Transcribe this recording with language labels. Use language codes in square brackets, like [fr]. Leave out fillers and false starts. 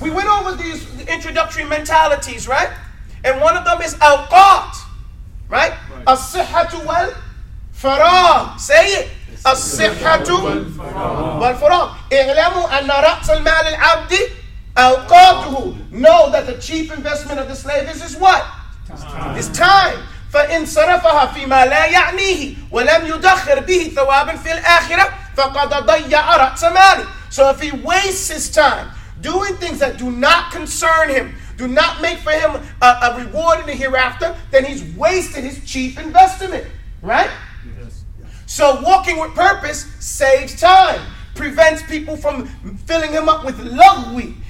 [en] We went over these introductory mentalities, right? And one of them is awqat, right? [ar] As-sihhatu wal faragh. [en] Say it. [ar] As-sihhatu wal faragh. I'lamu anna ra's al-mal al-abdi awqatuhu. [en] Know that the chief investment of the slave is his what? His time. [ar] فإن صرفها فيما لا يعنيه ولم يدخر به ثوابا في الآخرة فقد ضيع رأس ماله. [en] So if he wastes his time doing things that do not concern him, do not make for him a reward in the hereafter, then he's wasted his chief investment, right? Yes. So walking with purpose saves time, prevents people from filling him up with lagwi.